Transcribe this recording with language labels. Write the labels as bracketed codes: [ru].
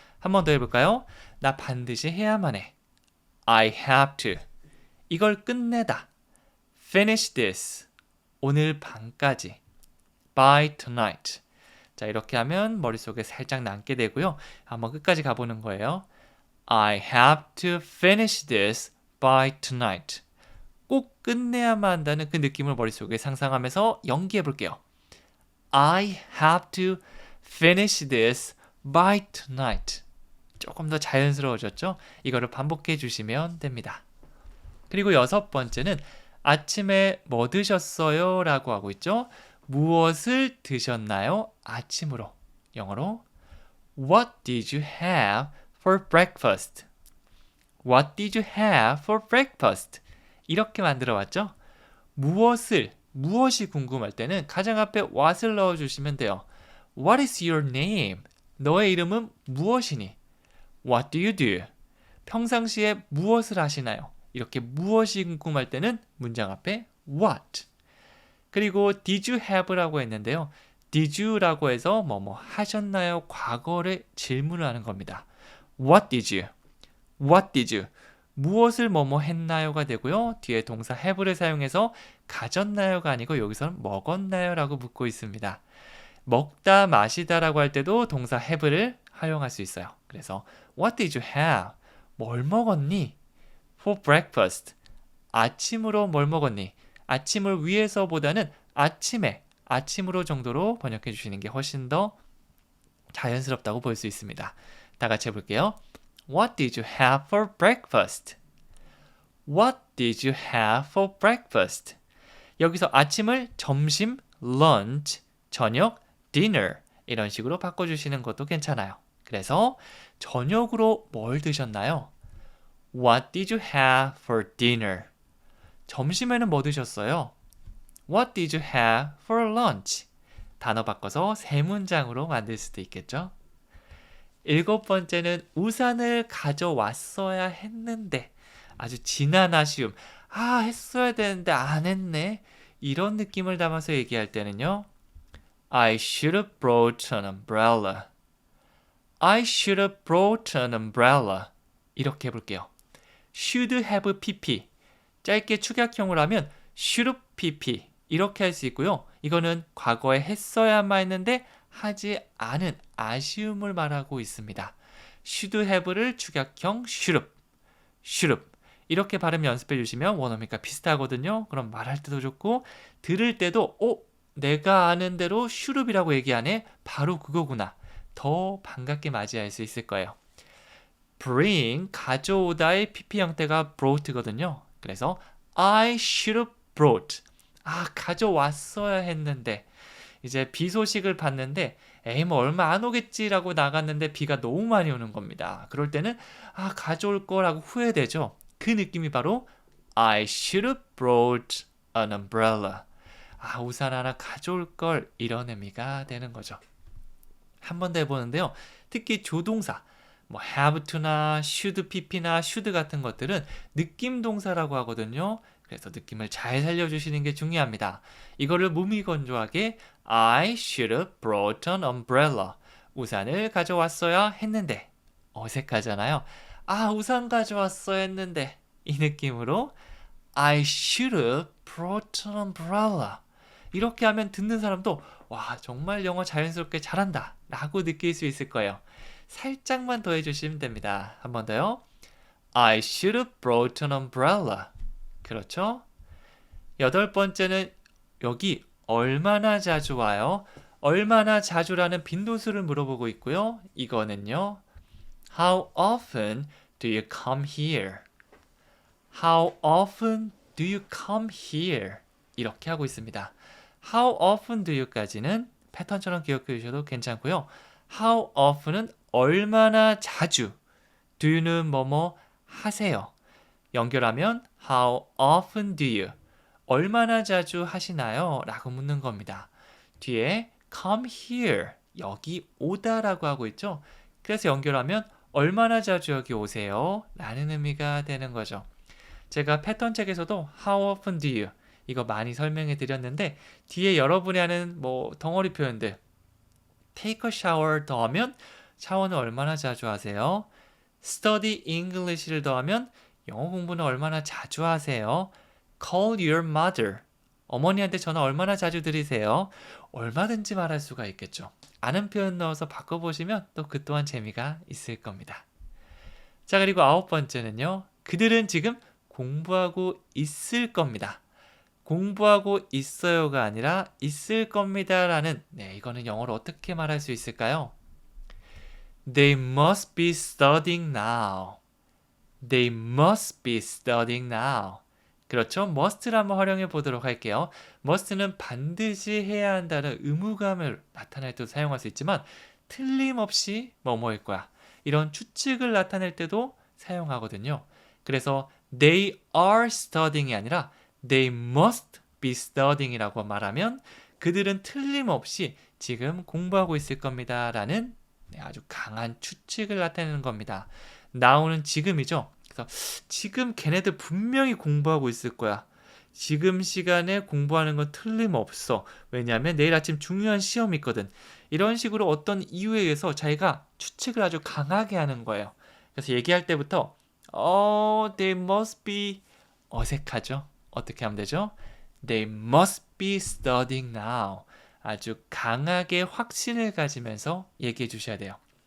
[ko] 한 번 더 해볼까요? 나 반드시 해야만 해. [en] I have to. [ko] 이걸 끝내다. [en] Finish this. [ko] 오늘 밤까지. [en] By tonight. [ko] 자, 이렇게 하면 머릿속에 살짝 남게 되고요. 한번 끝까지 가보는 거예요. [en] I have to finish this by tonight. [ko] 꼭 끝내야만 한다는 그 느낌을 머릿속에 상상하면서 연기해 볼게요. [en] I have to finish this by tonight. [ko] 조금 더 자연스러워졌죠? 이거를 반복해 주시면 됩니다. 그리고 6번째는 아침에 뭐 드셨어요? 라고 하고 있죠? 무엇을 드셨나요? 아침으로. 영어로 [en] What did you have for breakfast? What did you have for breakfast? [ko] 이렇게 만들어 왔죠? 무엇이 궁금할 때는 가장 앞에 what을 넣어주시면 돼요. [en] What is your name? [ko] 너의 이름은 무엇이니? [en] What do you do? [ko] 평상시에 무엇을 하시나요? 이렇게 무엇이 궁금할 때는 문장 앞에 what. 그리고 did you have라고 했는데요. did you라고 해서 뭐뭐 하셨나요? 과거를 질문을 하는 겁니다. [en] What did you? What did you? [ko] 무엇을 뭐뭐 했나요가 되고요. 뒤에 동사 have를 사용해서 가졌나요가 아니고 여기서는 먹었나요? 라고 묻고 있습니다. 먹다, 마시다라고 할 때도 동사 have를 활용할 수 있어요. 그래서 [en] What did you have? [ko] 뭘 먹었니? [en] For breakfast. [ko] 아침으로 뭘 먹었니? 아침을 위해서보다는 아침으로 정도로 번역해 주시는 게 훨씬 더 자연스럽다고 볼 수 있습니다. 다 같이 해볼게요. [en] What did you have for breakfast? What did you have for breakfast? [ko] 여기서 아침을 점심, lunch, 저녁, dinner 이런 식으로 바꿔주시는 것도 괜찮아요. 그래서 저녁으로 뭘 드셨나요? [en] What did you have for dinner? [ko] 점심에는 뭐 드셨어요? [en] What did you have for lunch? [ko] 단어 바꿔서 세 문장으로 만들 수도 있겠죠? 7번째는 우산을 가져왔어야 했는데 아주 진한 아쉬움. 했어야 되는데 안 했네. 이런 느낌을 담아서 얘기할 때는요. [en] I should have brought an umbrella. I should have brought an umbrella. [ko] 이렇게 해볼게요. should have pp. 짧게 축약형으로 하면 should have pp. 이렇게 할 수 있고요. 이거는 과거에 했어야만 했는데 하지 않은 아쉬움을 말하고 있습니다. should have를 축약형 should have. 이렇게 발음 연습해 주시면 원어민과 비슷하거든요. 그럼 말할 때도 좋고 들을 때도 내가 아는 대로 should have이라고 얘기하네. 바로 그거구나. 더 반갑게 맞이할 수 있을 거예요. bring, 가져오다의 pp 형태가 brought거든요. 그래서 [en] I should have brought. [ko] 가져왔어야 했는데 이제 비 소식을 봤는데 뭐 얼마 안 오겠지라고 나갔는데 비가 너무 많이 오는 겁니다. 그럴 때는 가져올 거라고 후회되죠. 그 느낌이 바로 [en] I should have brought an umbrella. [ko] 우산 하나 가져올 걸 이런 의미가 되는 거죠. 한 번 더 해보는데요. 특히 조동사 뭐 have to나 should pp나 should 같은 것들은 느낌 동사라고 하거든요. 그래서 느낌을 잘 살려주시는 게 중요합니다. 이거를 무미건조하게 [en] I should have brought an umbrella. [ko] 우산을 가져왔어야 했는데 어색하잖아요. 우산 가져왔어야 했는데 이 느낌으로 [en] I should have brought an umbrella. [ko] 이렇게 하면 듣는 사람도 와 정말 영어 자연스럽게 잘한다 라고 느낄 수 있을 거예요. 살짝만 더 해주시면 됩니다. 한 번 더요. [en] I should have brought an umbrella. [ko] 그렇죠? 8번째는 여기 얼마나 자주 와요? 얼마나 자주라는 빈도수를 물어보고 있고요. 이거는요. [en] How often do you come here? How often do you come here? [ko] 이렇게 하고 있습니다. How often do you까지는 패턴처럼 기억해 주셔도 괜찮고요. How often은 얼마나 자주, do you는 뭐뭐 하세요. 연결하면 [en] How often do you? [ko] 얼마나 자주 하시나요? 라고 묻는 겁니다. 뒤에 come here, 여기 오다라고 하고 있죠. 그래서 연결하면 얼마나 자주 여기 오세요? 라는 의미가 되는 거죠. 제가 패턴 책에서도 [en] How often do you? [ko] 이거 많이 설명해 드렸는데 뒤에 여러분이 하는 뭐 덩어리 표현들 [en] take a shower [ko] 더하면 샤워는 얼마나 자주 하세요? [en] study English [ko] 를 더하면 영어 공부는 얼마나 자주 하세요? [en] call your mother. [ko] 어머니한테 전화 얼마나 자주 드리세요? 얼마든지 말할 수가 있겠죠. 아는 표현 넣어서 바꿔보시면 또 그 또한 재미가 있을 겁니다. 자, 그리고 9번째는요. 그들은 지금 공부하고 있을 겁니다. 공부하고 있어요가 아니라 있을 겁니다 라는 이거는 영어로 어떻게 말할 수 있을까요? [en] They must be studying now. They must be studying now. [ko] 그렇죠? must를 한번 활용해 보도록 할게요. must는 반드시 해야 한다는 의무감을 나타낼 때도 사용할 수 있지만 틀림없이 뭐뭐일 거야. 이런 추측을 나타낼 때도 사용하거든요. 그래서 [en] they are studying [ko] 이 아니라 [en] they must be studying [ko] 이라고 말하면 그들은 틀림없이 지금 공부하고 있을 겁니다 라는 아주 강한 추측을 나타내는 겁니다. now는 지금이죠. 그래서 지금 걔네들 분명히 공부하고 있을 거야. 지금 시간에 공부하는 건 틀림없어. 왜냐하면 내일 아침 중요한 시험이 있거든. 이런 식으로 어떤 이유에 의해서 자기가 추측을 아주 강하게 하는 거예요. 그래서 얘기할 때부터 they must be 어색하죠. 어떻게 하면 되죠? [en] They must be studying now. [ko] 아주 강하게 확신을 가지면서 얘기해 주셔야 돼요.